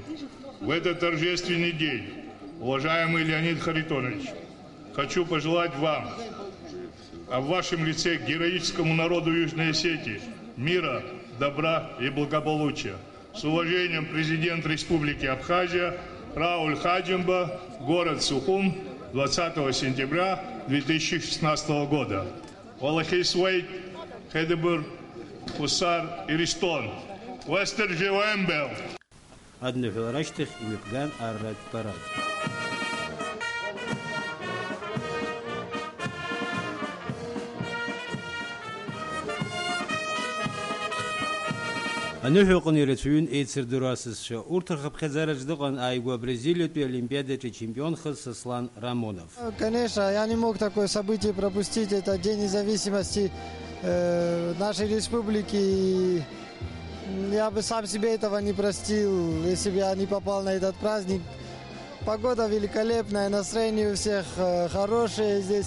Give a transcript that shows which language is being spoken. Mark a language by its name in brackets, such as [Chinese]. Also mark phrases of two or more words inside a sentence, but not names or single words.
[Russian] В этот торжественный день, уважаемый Леонид Харитонович, хочу пожелать вам, а в вашем лице героическому народу Южной Осетии мира, добра и благополучия. С уважением, президент Республики Абхазия Рауль Хаджимба, город Сухум, 20 сентября 2016 года. Валахисвейт, Хедебур, Хусар и Ристон. Вестер Живембел. [Abkhazian] Аднаҳәалара ашьҭахь имҩаԥган арратә парад. Аныҳәаҟны ирацәаҩын еицырдыруа асасцәа. Урҭ рхыԥхьаӡараҿ дыҟан ааигәа Бразилиатәи олимпиадаҿы чемпионхаз Сослан Рамонов. [Russian] Конечно, я не мог такое событие пропустить. Это День независимости нашей республики. Я бы сам себе этого не простил, если бы я не попал на этот праздник. Погода великолепная, настроение у всех хорошее здесь.